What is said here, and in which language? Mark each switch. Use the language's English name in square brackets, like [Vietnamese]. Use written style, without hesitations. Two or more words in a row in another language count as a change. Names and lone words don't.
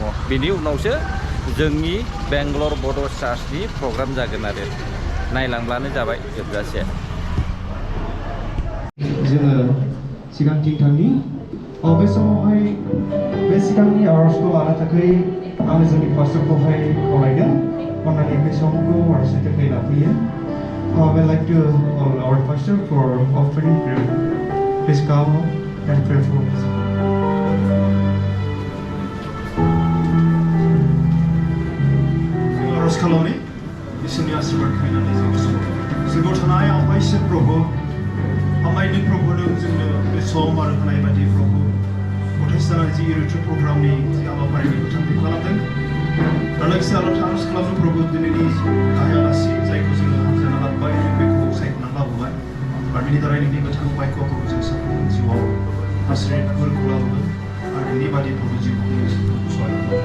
[Bodo] बेनि उनावसो जोंनि बेंगलर बड' चार्चनि प्रग्राम जागोन आरो नायलांब्लानो जाबाय जोबजासे। जोङो सिगांथिं थांनि बे समावहाय बे सिगांनि आरजखौ लानो थाखाय आङो जोंनि पास्टरखौहाय खावलायदों अननानै बे समखौ आरजनि थाखाय लाफैयो। [English] I would like to call our pastor for offering prayer. Please come and pray for us. [Bodo] जों आरज खालामनि इसोरनि आशीर्बाद खालामनानै जोंखौ थानाय आफाइसो प्रभु हामबायनि प्रभु नों जोंनो बे सम आरो होनाय बायदि प्रभु गथाय जानाय जि रिट्रिट प्रग्रामनि जि हाबाफारिनि थांखि खालामदों आरो लोगोसे आरज खालामनो प्रभु दिनैनि गाहाय आलासि जायखौ जोङो हामजाना लाबोबाय बेखौ सायख'नानै लाबोबाय आरो बेनि दारै नोंनि गोथां बायख'खौ जों साफ्रोमबो जिउआव आश्रितफोरखौ लाबोगोन आरो बेनि बादि प्रभु जिउखौ सहायगोन।